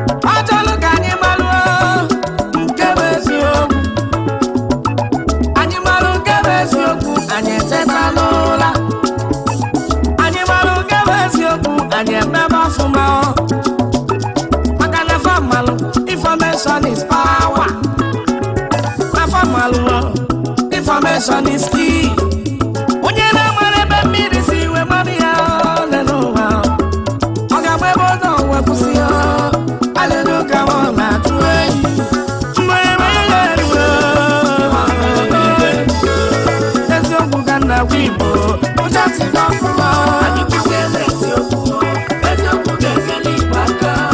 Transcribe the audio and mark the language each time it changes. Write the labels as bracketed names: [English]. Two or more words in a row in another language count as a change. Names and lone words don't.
[Igbo] Ọ chọrọ ka anyị malụ, o, nke bụ eziokwu. Anyị malụ nke bụ eziokwu, anyị eteta n'ụra. Anyị malụ nke bụ eziokwu, anyị emebe ọfụma, o. Maka na fa malụ, [English] information is power. [Igbo] Na fa malụ, o, [English] information is key. [Igbo] Onye na-amara ebe mmiri si wee mara ya, o, nene ụwa, o. Ọ ga-agba ebe ọ nọ wee kwụsị, o. Alelu ka ọ na-atụ enyi. Mgbe ebe ya eruo. Eziokwu ka nna gwa Igbo, ụcha si n'ọfụma. Anyị kwụsịela eziokwu, eziokwu ga-enyere Igbo aka.